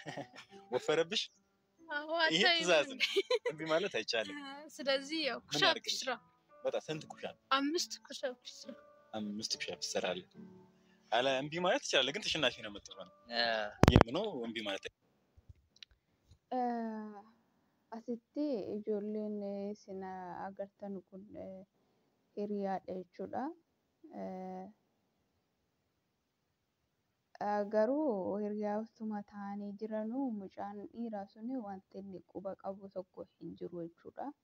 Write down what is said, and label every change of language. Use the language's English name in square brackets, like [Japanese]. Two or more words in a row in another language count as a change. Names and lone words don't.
[Amharic] ወፈረብሽ? አዎ ይሄ ትእዛዝ ነው። እንቢ ማለት አይቻልም። ስለዚህ ያው ኩሻፕ ስራ። በጣም ስንት ኩሻፕ? 5 ኩሻፕ ስራ። 5 ኩሻፕ ትሰራለህ? አለ እምቢ ማለት ይችላል፣ ግን ተሸናፊ ነው የምትሆነው። ነው እምቢ ማለት [Oromo] asitti ijoolleen isin agartan kun hiriyaadha jechuudha. Garuu hiriyaatuma ta'anii jiranuu mucaan dhiiraa suni wanti inni quba qabu tokko hin jiru jechuudha.